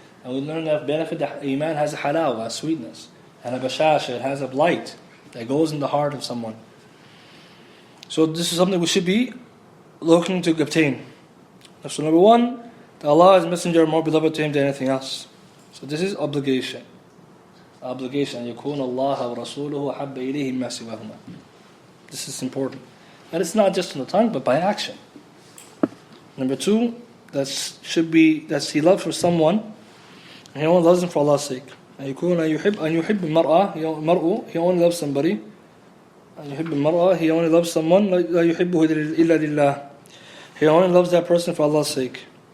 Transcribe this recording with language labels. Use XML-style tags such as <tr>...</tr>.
<en>And we learn that benefit that Iman has a halawa, a sweetness, and a bashasha, it has a blight that goes in the heart of someone. So this is something we should be looking to obtain. So number one, that Allah and His Messenger are more beloved to Him than anything else. So this is obligation. Obligation.</en> <ar>يكون الله ورسوله أحب إليه مما سواهما.</ar> <en>This is important. And it's not just on the tongue, but by action. Number two, that should be that he loves for someone, and he only loves him for Allah's sake.</en> <ar>أن يحب المرء,</ar> <en>he only loves somebody.</en> <ar>أن يحب المرء,</ar> <en>he only loves someone.</en> <ar>لا يحبه إلا لله.</ar> <en>He only loves that person for Allah's sake.</en>